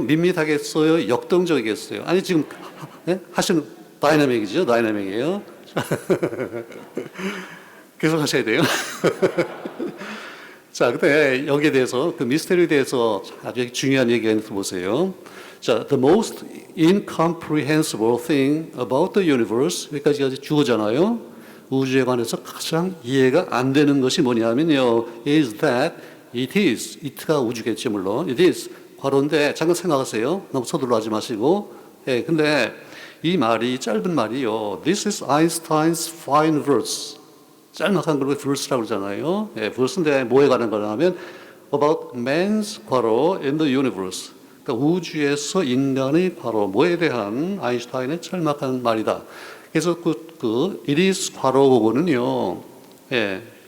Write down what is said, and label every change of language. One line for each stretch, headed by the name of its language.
Korean: 밋밋하겠어요? 역동적이겠어요? 아니 지금 예? 하시는 다이나믹이죠? 다이나믹이에요. 계속 하셔야 돼요. 자, 근데 여기에 대해서 그 미스테리에 대해서 아주 중요한 얘기가 보세요. 자,
English: the most incomprehensible thing about the universe,
Korean: 여기까지가 주어잖아요. 우주에 관해서 가장 이해가 안 되는 것이 뭐냐면요,
English: is that it
Korean: 가 우주겠죠, 물론.
English: it is
Korean: 괄호인데 잠깐 생각하세요. 너무 서둘러 하지 마시고. 예, 근데 이 말이 짧은 말이요.
English: This is Einstein's fine verse.
Korean: 짤막한 걸 verse라고 그러잖아요. 예, verse인데 뭐에 관한 거냐면
English: about man's 괄호 in the universe.
Korean: 그러니까 우주에서 인간의 괄호 뭐에 대한 아인슈타인의 짤막한 말이다. 그래서
English: it is
Korean: 괄호 부분은요. 예.